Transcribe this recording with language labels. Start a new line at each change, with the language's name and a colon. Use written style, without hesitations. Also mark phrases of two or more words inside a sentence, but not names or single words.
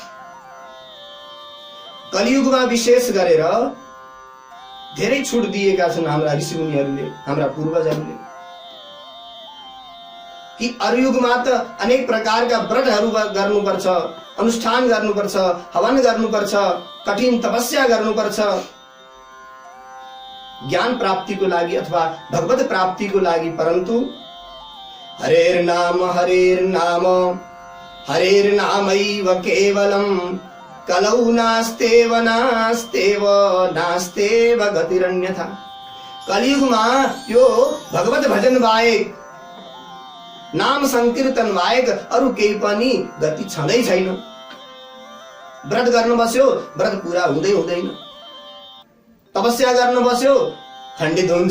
Nepali: कलियुगमा विशेष गरेर धेरै छुट दिएका छन् हाम्रा ऋषिमुनिहरूले, हाम्रा पूर्वजहरूले, कि अरू युगमा त अनेक प्रकारका व्रतहरू गर्नुपर्छ, अनुष्ठान गर्नुपर्छ, हवन गर्नुपर्छ, कठिन तपस्या गर्नुपर्छ ज्ञान प्राप्तिको लागि अथवा भगवत प्राप्तिको लागि।
Sanskrit: परन्तु हरेर नामैव केवलम कलौ नास्तेव गतिरन्यथा।
Nepali: कलियुगमा यो भगवत भजन बाहेक, नाम संकीर्तन बाहेक अरू केही पनि गति छँदै छैन। व्रत गर्न बस्यो, व्रत पूरा हुँदैन। तपस्या गर्न बस्यो, खण्डित हुन्छ।